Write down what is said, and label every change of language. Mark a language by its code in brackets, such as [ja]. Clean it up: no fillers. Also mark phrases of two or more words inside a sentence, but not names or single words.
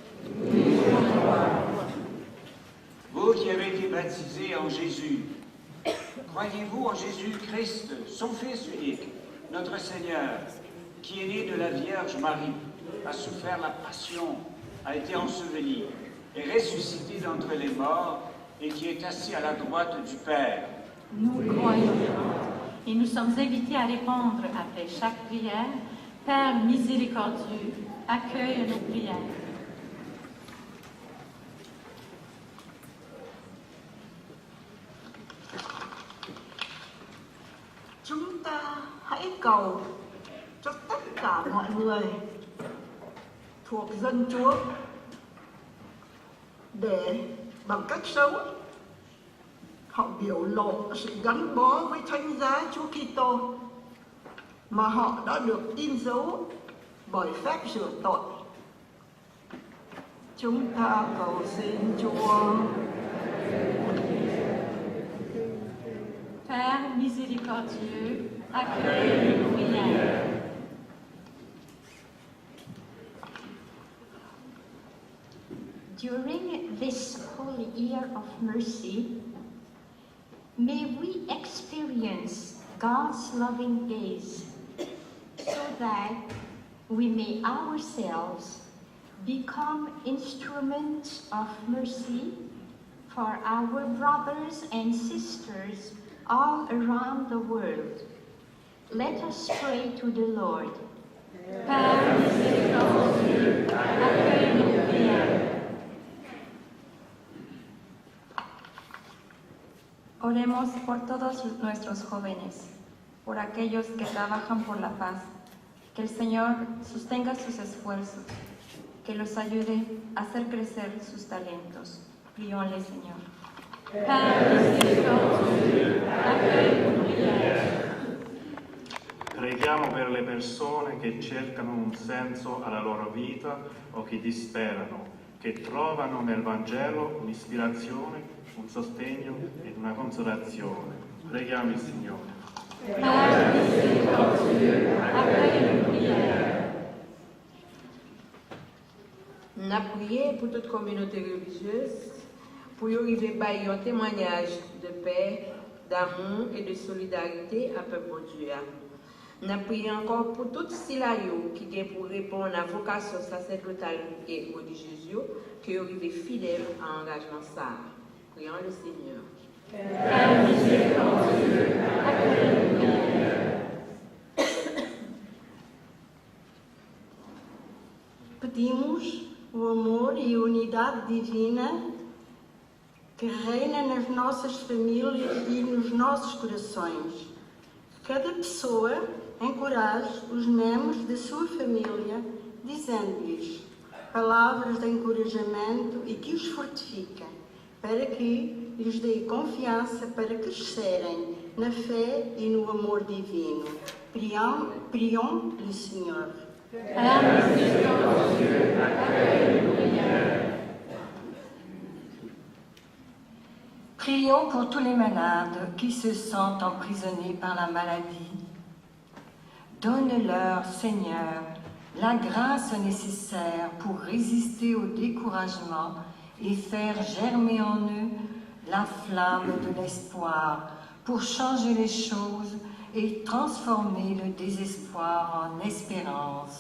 [fr] Vous qui avez été baptisés en Jésus, croyez-vous en Jésus-Christ, son Fils unique, notre Seigneur, qui est né de la Vierge Marie, a souffert la passion, a été enseveli, est ressuscité d'entre les morts et qui est assis à la droite du Père? Nous croyons et nous sommes invités à répondre après chaque prière. Père miséricordieux, accueille nos prières. [vi] Chúng ta hãy cầu cho tất cả mọi người thuộc dân Chúa để bằng cách sống họ biểu lộ sự gắn bó với thánh giá Chúa Kitô mà họ đã được in dấu bởi phép rửa tội Chúng ta cầu xin Chúa. [fr] Père miséricordieux, accueille nos prières. [en] During this holy year of mercy, may we experience God's loving gaze so that we may ourselves become instruments of mercy for our brothers and sisters all around the world. Let us pray to the Lord. [fr] Père miséricordieux, accueille nos prières. [es] Oremos por todos nuestros jóvenes, por aquellos que trabajan por la paz, que el Señor sostenga sus esfuerzos, que los ayude a hacer crecer sus talentos. [fr] Prions-le, Señor. Père miséricordieux, accueille nos prières. [it] Preghiamo per le persone che cercano un senso alla loro vita o che disperano, che trovano nel Vangelo un'ispirazione, un sostegno ed una consolazione. Preghiamo il Signore. [fr] Père miséricordieux, accueille nos prières. Nous avons prié pour toute communauté religieuse, pour y arriver à un témoignage de paix, d'amour et de solidarité à peuple de Dieu. Nous avons prié encore pour tout Silayo qui vient pour répondre à la vocation sacerdotale et religieuse, qui arrive fidèle à l'engagement ça. Prions le Seigneur. Père miséricordieux, accueille nos prières. [pt] Pedimos o amor e a unidade divina que reina nas nossas famílias e nos nossos corações. Cada pessoa encoraje os membros da sua família, dizendo-lhes palavras de encorajamento e que os fortifiquem, para que lhes dê confiança para crescerem na fé e no amor divino. [fr] Prions le Seigneur. Père miséricordieux, accueille nos prières. Prions pour tous les malades qui se sentent emprisonnés par la maladie. Donne-leur, Seigneur, la grâce nécessaire pour résister au découragement et faire germer en eux la flamme de l'espoir pour changer les choses et transformer le désespoir en espérance.